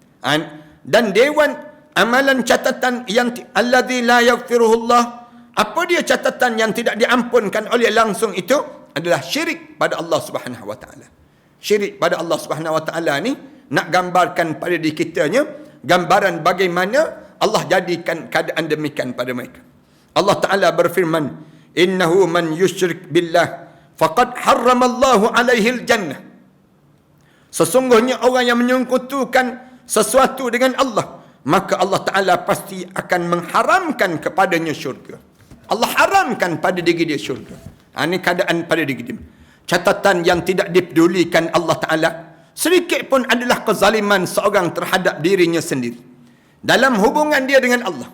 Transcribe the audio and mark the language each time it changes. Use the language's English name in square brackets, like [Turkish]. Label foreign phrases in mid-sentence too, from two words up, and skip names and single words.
[Malay] Dan dewan amalan catatan yang [Arabic] الذي لا يغفره الله, [Malay] apa dia catatan yang tidak diampunkan oleh langsung itu adalah syirik pada [Arabic] الله سبحانه وتعالى. [Malay] Syirik pada [Arabic] الله سبحانه وتعالى [Malay] ni nak gambarkan pada diri kitanya gambaran bagaimana Allah jadikan keadaan demikian pada mereka. [Arabic] الله تعالى [Malay] berfirman, [Arabic] إنه من يشرك بالله فقد حرم الله عليه الجنة. [Malay] Sesungguhnya orang yang menyekutukan sesuatu dengan Allah, maka [Arabic] الله تعالى [Malay] pasti akan mengharamkan kepadanya syurga. Allah haramkan pada diri dia syurga. Ini keadaan pada diri dia. Catatan yang tidak dipedulikan [Arabic] الله تعالى [Malay] sedikit pun adalah kezaliman seorang terhadap dirinya sendiri dalam hubungan dia dengan Allah.